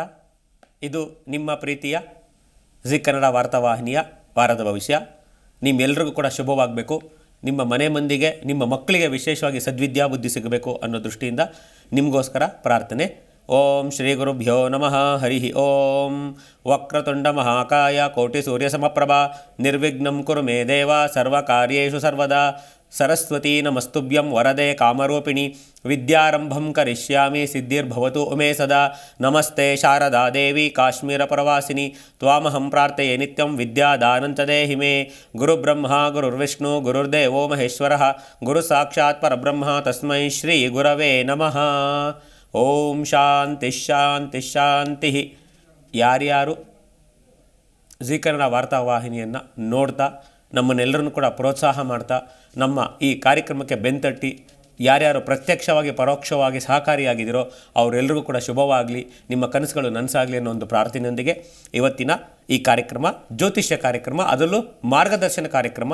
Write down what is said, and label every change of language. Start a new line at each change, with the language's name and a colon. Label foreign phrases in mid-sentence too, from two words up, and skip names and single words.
Kannada: ಇದು ನಿಮ್ಮ ಪ್ರೀತಿಯ ಜಿ ಕನ್ನಡ ವಾರ್ತಾವಾಹಿನಿಯ ವಾರದ ಭವಿಷ್ಯ. ನಿಮ್ಮೆಲ್ಲರಿಗೂ ಕೂಡ ಶುಭವಾಗಬೇಕು. ನಿಮ್ಮ ಮನೆ ಮಂದಿಗೆ, ನಿಮ್ಮ ಮಕ್ಕಳಿಗೆ ವಿಶೇಷವಾಗಿ ಸದ್ವಿದ್ಯಾಬುದ್ಧಿ ಸಿಗಬೇಕು ಅನ್ನೋ ದೃಷ್ಟಿಯಿಂದ ನಿಮಗೋಸ್ಕರ ಪ್ರಾರ್ಥನೆ.
Sanskrit: ಓಂ ಶ್ರೀ ಗುರುಭ್ಯೋ ನಮಃ. ಹರಿ ಓಂ. ವಕ್ರತುಂಡ ಮಹಾಕಾಯ ಕೋಟಿ ಸೂರ್ಯ ಸಮಪ್ರಭಾ ನಿರ್ವಿಘ್ನಂ ಕುರು ಮೇ ದೇವ ಸರ್ವಕಾರ್ಯೇಷು ಸರ್ವದಾ. ಸರಸ್ವತೀ ನಮಸ್ತುಭ್ಯಂ ವರದೆ ಕಾಮರೂಪಿಣಿ ವಿದ್ಯಾರಂಭಂ ಕರಿಷ್ಯಾಮಿ ಸಿದ್ಧಿರ್ಭವತು ಉಮೇ ಸದಾ. ನಮಸ್ತೆ ಶಾರದಾ ದೇವಿ ಕಾಶ್ಮೀರ ಪ್ರವಾಸಿನಿ ತ್ವಾಮಹಂ ಪ್ರಾರ್ಥಯೇ ನಿತ್ಯಂ ವಿದ್ಯಾದಾನಂಚ ದೇಹಿ ಮೇ. ಗುರುಬ್ರಹ್ಮ ಗುರುರ್ವಿಷ್ಣು ಗುರುರ್ದೇವೋ ಮಹೇಶ್ವರಃ ಗುರು ಸಾಕ್ಷಾತ್ ಪರಬ್ರಹ್ಮ ತಸ್ಮೈ ಶ್ರೀ ಗುರವೇ ನಮಃ. ಓಂ ಶಾಂತಿ ಶಾಂತಿ ಶಾಂತಿ.
Kannada: ಯಾರ್ಯಾರು ಜಿ ಕನ್ನಡ ವಾರ್ತಾವಾಹಿನಿಯನ್ನು ನೋಡ್ತಾ ನಮ್ಮನ್ನೆಲ್ಲರನ್ನು ಕೂಡ ಪ್ರೋತ್ಸಾಹ ಮಾಡ್ತಾ ನಮ್ಮ ಈ ಕಾರ್ಯಕ್ರಮಕ್ಕೆ ಬೆಂತಟ್ಟಿ ಯಾರ್ಯಾರು ಪ್ರತ್ಯಕ್ಷವಾಗಿ ಪರೋಕ್ಷವಾಗಿ ಸಹಕಾರಿಯಾಗಿದ್ದೀರೋ ಅವರೆಲ್ಲರಿಗೂ ಕೂಡ ಶುಭವಾಗಲಿ, ನಿಮ್ಮ ಕನಸುಗಳು ನನಸಾಗಲಿ ಅನ್ನೋ ಒಂದು ಪ್ರಾರ್ಥನೆಯೊಂದಿಗೆ ಇವತ್ತಿನ ಈ ಕಾರ್ಯಕ್ರಮ ಜ್ಯೋತಿಷ್ಯ ಕಾರ್ಯಕ್ರಮ, ಅದರಲ್ಲೂ ಮಾರ್ಗದರ್ಶನ ಕಾರ್ಯಕ್ರಮ.